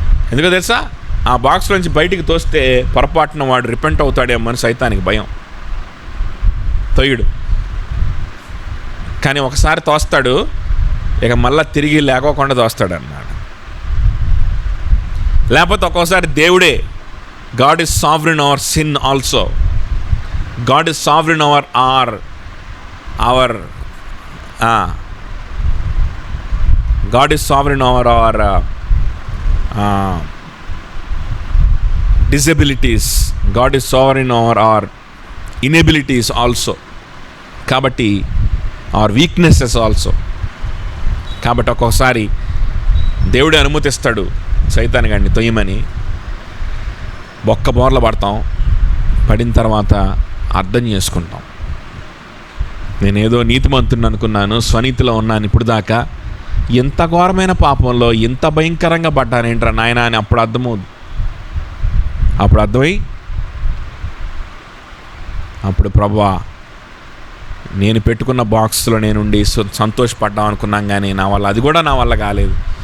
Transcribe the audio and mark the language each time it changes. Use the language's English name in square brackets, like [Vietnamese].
[Telugu] ఎందుకో తెలుసా, ఆ బాక్స్లోంచి బయటికి తోస్తే పొరపాటున వాడు రిపెంట్ అవుతాడేమో అని సైతానికి భయం, తొయ్యడు. కానీ ఒకసారి తోస్తాడు, ఇక మళ్ళీ తిరిగి లేకోకుండా తోస్తాడు అన్నాడు. లేకపోతే ఒక్కోసారి దేవుడే, [English] God is sovereign over sin also. God is sovereign over our God is sovereign over our disabilities. God is sovereign over our inabilities also. కాబట్టి our weaknesses also. [Telugu] కాబట్టి ఒక్కొక్కసారి దేవుడే అనుమతిస్తాడు సైతాన్ గాడిని తొయ్యమని. బొక్క బోర్ల పడతాం, పడిన తర్వాత అర్థం చేసుకుంటాం. నేనేదో నీతిమంతుని అనుకున్నాను, స్వనీతిలో ఉన్నాను ఇప్పుడు దాకా, ఎంత ఘోరమైన పాపంలో ఎంత భయంకరంగా పడ్డానేంట్రా నాయన అని అప్పుడు అర్థమై అప్పుడు ప్రభువా, నేను పెట్టుకున్న బాక్స్లో నేనుండి సంతోషపడ్డాం అనుకున్నాం, కానీ అది కూడా నా వల్ల కాలేదు.